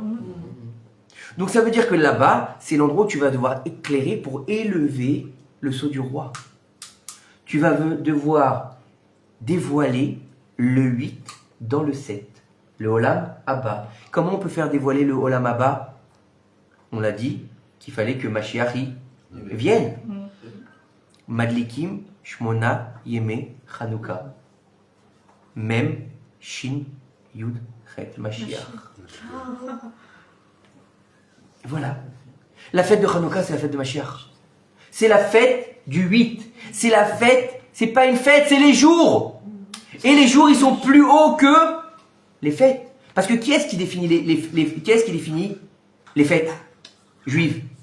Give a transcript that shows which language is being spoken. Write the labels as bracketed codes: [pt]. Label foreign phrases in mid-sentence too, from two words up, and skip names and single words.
[fr] Donc ça veut dire que là-bas, c'est l'endroit où tu vas devoir éclairer pour élever le sceau du roi. Tu vas devoir dévoiler le 8 dans le 7. [he] Le עולם הבא. [fr] Comment on peut faire dévoiler le [he] עולם הבא? [fr] On l'a dit qu'il fallait que Mashiach vienne. [he] מדליקים שמונה ימי חנוכה. מם שין יוד חית משיח. [fr] Voilà. La fête de Hanouka, c'est la fête de Mashiach. C'est la fête du 8. C'est la fête, c'est pas une fête, c'est les jours. Et les jours, ils sont plus hauts que les fêtes. Parce que qui est-ce qui définit qui est-ce qui définit les fêtes juives?